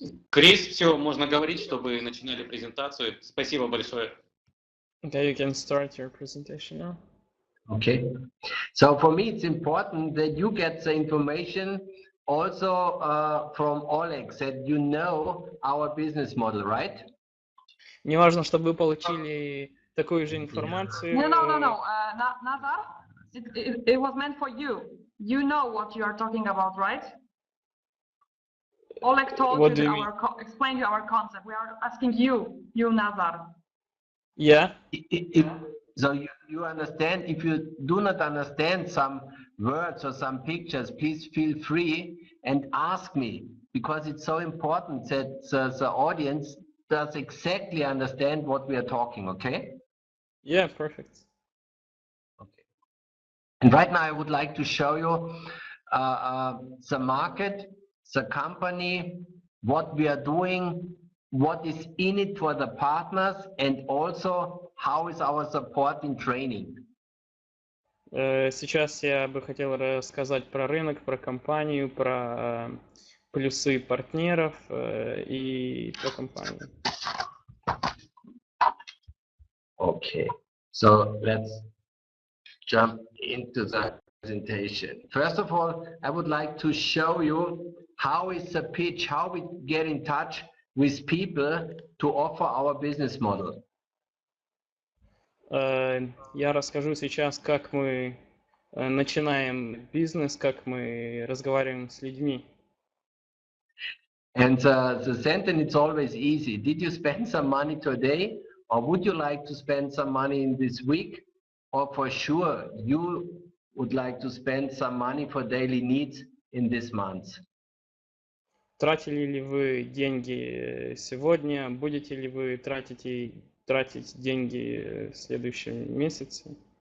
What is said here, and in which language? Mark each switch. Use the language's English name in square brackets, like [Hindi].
[Russian] Крис, все, можно говорить, чтобы начинали презентацию. Спасибо большое. [English] Okay, you can start your presentation now. Okay. So for me, it's important that you get the information also from Oleg, that you know our business model, right? [Russian] Мне важно, чтобы вы получили такую же информацию. [English] No. Nazar, it was meant for you. You know what you are talking about, right? Oleg told you explained you our concept. We are asking you, Nazar. Yeah. So you understand, if you do not understand some words or some pictures, please feel free and ask me, because it's so important that the audience does exactly understand what we are talking, okay? Yeah, perfect. Okay. And right now I would like to show you the market, the company, what we are doing, what is in it for the partners, and also how is our support in training. [Russian] Сейчас я бы хотел рассказать про рынок, про компанию, про плюсы партнеров и про компанию. [English] Okay, so let's jump into the presentation. First of all, I would like to show you how is the pitch, how we get in touch with people to offer our business model. [Russian] Я расскажу сейчас, как мы начинаем бизнес, как мы разговариваем с людьми. [English] And the sentence, it's always easy. Did you spend some money today, or would you like to spend some money in this week? Or for sure, you would like to spend some money for daily needs in this month. [Russian] Тратили ли вы деньги сегодня? Будете ли вы тратить деньги в следующем месяце?